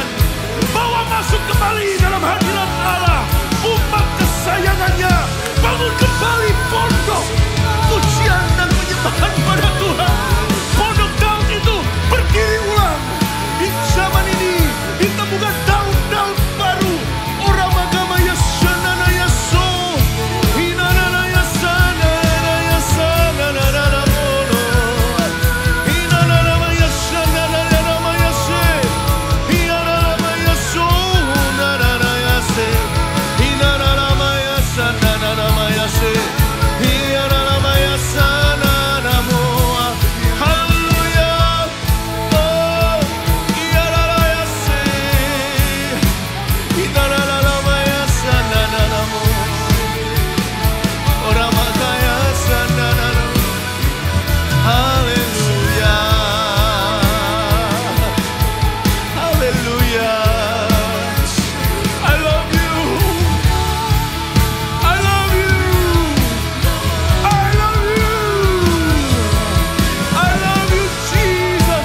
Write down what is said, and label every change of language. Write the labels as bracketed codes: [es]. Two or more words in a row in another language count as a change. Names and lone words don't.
[id] Bawa masuk kembali dalam hadirat Allah, umat kesayangannya. Bangun kembali pondok pujian dan penyembahan pada Tuhan. Pondok Daud itu berdiri ulang. Di zaman ini ditemukan daun-daun baru. Orang agama Yasana Yaso, Hinana Yasana Yasana Nanamono, Hinana Yasana Nana Yase, Hinana Yaso Nana Yase, Hinana Yasana Nana Yase, Hinana Yasana Namoa. Hallelujah. Oh, Hinana Yase, Hinana Yasana Namo, Ora Makaya Sana Nano. Hallelujah. Hallelujah. [en] I love you. I love you. I love you. I love you, Jesus.